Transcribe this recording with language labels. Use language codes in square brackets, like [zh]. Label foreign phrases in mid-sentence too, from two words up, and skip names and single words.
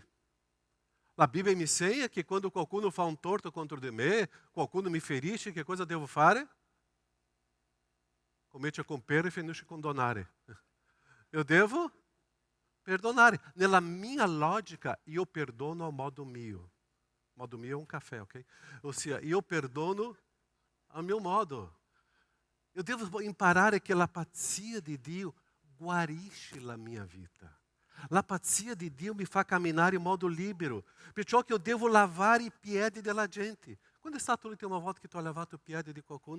[it] La Bibbia mi insegna che quando qualcuno fa un torto contro di me, qualcuno mi ferisce, che cosa devo fare? Comincia con per e finisce con donare. [pt] Eu devo perdonare. [it] Nella mia logica, io perdono a modo mio. Modo mio [pt] é um café, ok? [it] Ossia, io perdono a mio modo. [pt] Eu devo [it] imparare che la pazzia di Dio guarisce la mia vita. La pazzia di Dio mi fa camminare in modo libero. Perciò che io devo lavare i piedi della gente. Quando è stata l'ultima volta che tu hai lavato i piedi di qualcuno?